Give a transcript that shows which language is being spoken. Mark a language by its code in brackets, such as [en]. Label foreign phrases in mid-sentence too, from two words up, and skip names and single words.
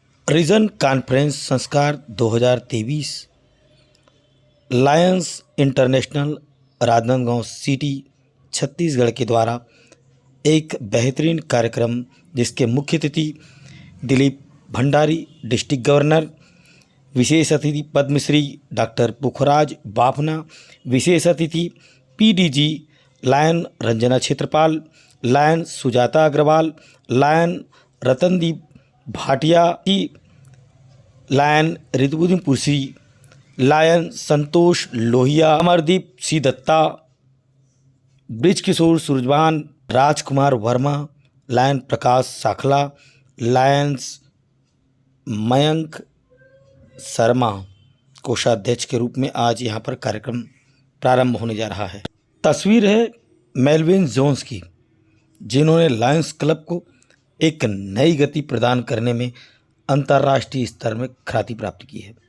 [en] Region Conference [hi] संस्कार 2023 लायंस इंटरनेशनल राजनांदगांव सिटी छत्तीसगढ़ के द्वारा एक बेहतरीन कार्यक्रम जिसके मुख्य अतिथि दिलीप भंडारी [en] District Governor, [hi] विशेष अतिथि पद्मश्री डॉक्टर पुखराज बाफना, विशेष अतिथि [en] PDG Lion [hi] रंजना क्षेत्रपाल, लायन सुजाता अग्रवाल, लायन रतनदीप भाटिया की, लायन ऋतुबुद्दीन पुरसी, लायन संतोष लोहिया, अमरदीप सी दत्ता, ब्रिजकिशोर सूरजवान, राजकुमार वर्मा, लायन प्रकाश साखला, लायंस मयंक शर्मा कोषाध्यक्ष के रूप में आज यहाँ पर कार्यक्रम प्रारंभ होने जा रहा है। तस्वीर है मेलविन जोन्स की, जिन्होंने लायंस क्लब को एक नई गति प्रदान करने में अंतर्राष्ट्रीय स्तर में ख्याति प्राप्त की है।